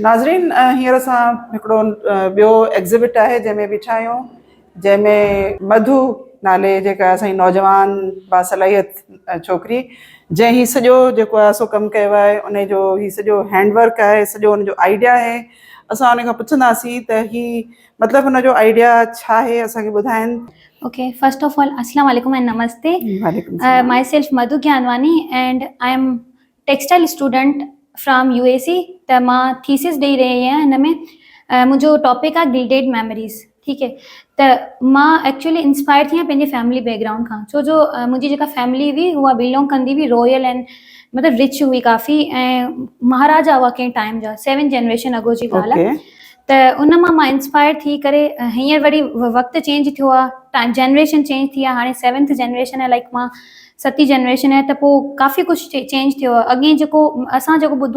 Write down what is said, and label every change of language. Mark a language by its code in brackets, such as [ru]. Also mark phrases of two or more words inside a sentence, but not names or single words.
[sd] नाज़रीन, हींअर असां हिकिड़ो ॿियो एग्ज़िबिट आहे जंहिंमें बीठा आहियूं, जंहिंमें मधु नाले जेका असांजी नौजवान बासलाहियत छोकिरी जंहिं ही सॼो जेको आहे सो कमु कयो आहे, उनजो ही सॼो हैंडवर्क आहे, सॼो उनजो आइडिया आहे। असां उन खां पुछंदासीं त ही मतिलबु हुनजो आइडिया छा आहे, असांखे ॿुधाइनि। [en] Okay, first of all, [ar] السلام عليكم [en] and Namaste. Myself Madhu Gyanwani and I am textile student from UAC. [sd] त मां थीसिस ॾेई रही आहियां। हिन में मुंहिंजो टॉपिक आहे गिल्डेड मेमोरीज़। [ur] ٹھیک ہے, [sd] त मां [en] actually inspire [sd] थी आहियां पंहिंजे [en] family background [sd] खां, छो जो मुंहिंजी जेका फैमिली हुई उहा बिलोंग कंदी हुई [en] royal and [sd] मतलब रिच हुई काफ़ी ऐं महाराजा हुआ कंहिं टाइम जा 7 जनरेशन अॻो जी ॻाल्हि आहे त उन मां इंस्पायर थी करे हींअर वरी वक़्तु चेंज थियो आहे [en] time generation change [sd] थी आहे हाणे 7th जनरेशन आहे लाइक मां 7th जनरेशन आहे त पोइ काफ़ी कुझु चेंज थियो आहे अॻे जेको असां जेको ॿुधूं